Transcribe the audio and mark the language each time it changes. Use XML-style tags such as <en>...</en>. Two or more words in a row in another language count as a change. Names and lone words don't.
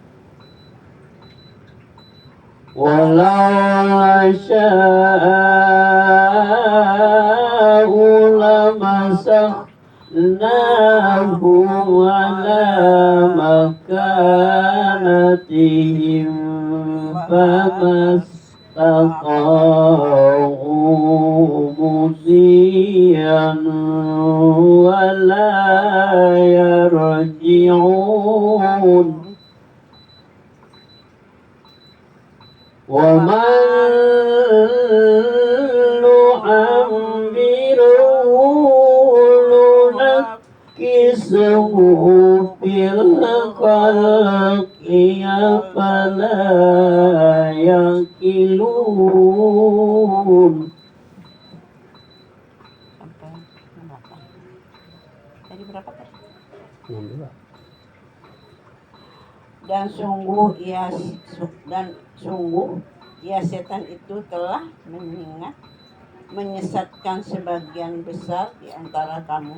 <ar>ولو نشاء لمسخناهم على مكانتهم فما استطاعوا مضيا ولا يرجعون. ومن نعمره ننكسه في الخلق أفلا يعقلون.</ar> <id>Tadi berapa tadi? 62. Dan sungguh ia setan itu telah menyesatkan sebagian besar di antara kamu.</id>